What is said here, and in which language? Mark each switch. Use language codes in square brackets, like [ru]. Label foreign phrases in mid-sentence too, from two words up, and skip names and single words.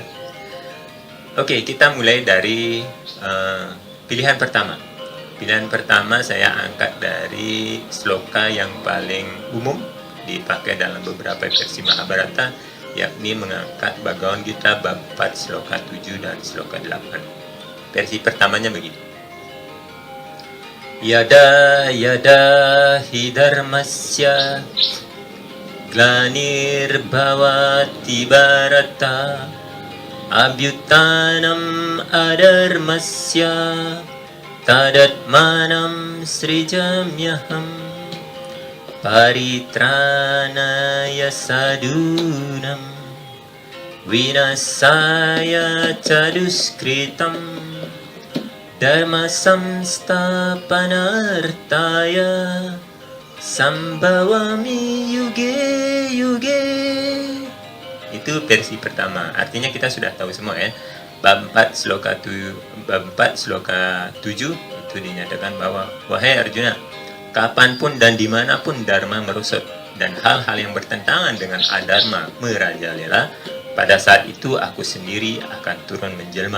[id] Oke, kita mulai dari pilihan pertama. Pilihan pertama saya angkat dari sloka yang paling umum dipakai dalam beberapa versi Mahabharata, yakni mengangkat Bhagavad Gita bab 4 sloka 7 dan sloka 8. Versi pertamanya begini. [sa] Yada yada hi dharmasya glanirбhavati bharata abhyutanam adharmasya tadatmanam srijamyaham. Paritranaya sadunam Vinasaya caduskritam Dharma samstapanartaya Sambawami yuge yuge. [id] Itu versi pertama. Artinya kita sudah tahu semua ya. Bab 4 sloka 7 itu dinyatakan bahwa wahai Arjuna, kapanpun dan dimanapun Dharma merosot dan hal-hal yang bertentangan dengan adharma merajalela, pada saat itu aku sendiri akan turun menjelma.